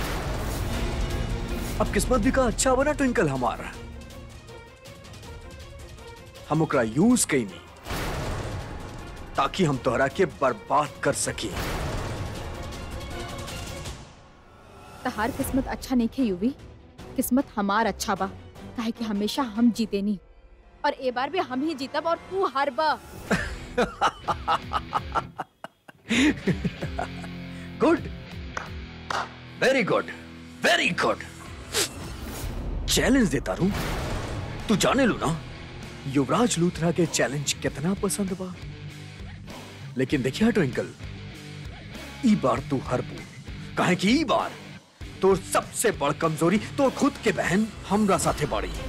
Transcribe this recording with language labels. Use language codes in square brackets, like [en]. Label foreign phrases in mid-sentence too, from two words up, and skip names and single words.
[bho] अब किस्मत भी का अच्छा बना ट्विंकल हमारा, हम ओकरा यूज कईनी ताकि हम तोहरा के बर्बाद कर सके। तहार किस्मत अच्छा नहीं खे यूवी, किस्मत हमार अच्छा बा, काहे कि हमेशा हम जीते नहीं और ए बार भी हम ही जीतब और तू हारबा। [en] Good, very good, very good. [bho] चैलेंज देता रू, तू जाने लो ना युवराज लूथरा के चैलेंज कितना पसंद बा। लेकिन देखिया ट्विंकल, ई बार तू हरबू, काहे कि ई बार तोर सबसे बड़ कमजोरी तोर खुद के बहन हमरा साथे बाड़ी।